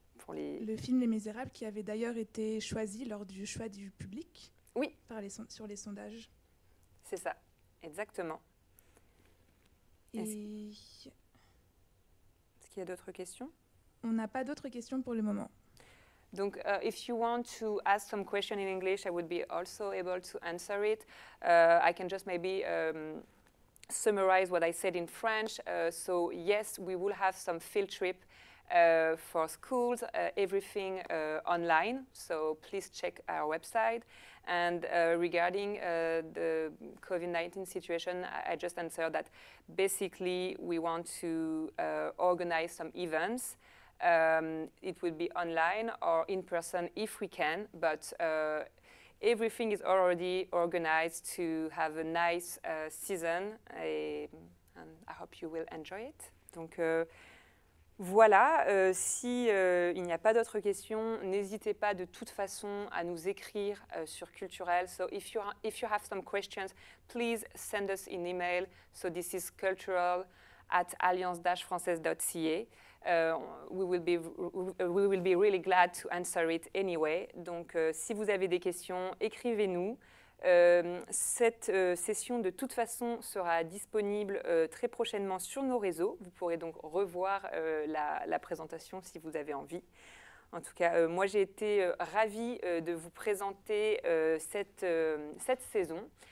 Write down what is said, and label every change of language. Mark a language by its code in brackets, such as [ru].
[fr] Le film Les Misérables, qui avait d'ailleurs été choisi lors du choix du public. Oui. Sur les sondages. C'est ça, exactement. Est-ce qu'il y a d'autres questions? On n'a pas d'autres questions pour le moment. Donc, [en] if you want to ask some question in English, I would be also able to answer it. I can just maybe summarize what I said in French. So, yes, we will have some field trip For schools, everything online, so please check our website. And regarding the COVID-19 situation, I just answered that basically we want to organize some events. It will be online or in person if we can, but everything is already organized to have a nice season, and I hope you will enjoy it. [fr] Donc voilà, si il n'y a pas d'autres questions, n'hésitez pas de toute façon à nous écrire sur Culturel. [en] So if you have some questions, please send us an email. So this is cultural@alliance-française.ca. We will be really glad to answer it anyway. [fr] Donc, si vous avez des questions, écrivez-nous. Cette session, de toute façon, sera disponible très prochainement sur nos réseaux. Vous pourrez donc revoir la présentation si vous avez envie. En tout cas, moi, j'ai été ravie de vous présenter cette saison.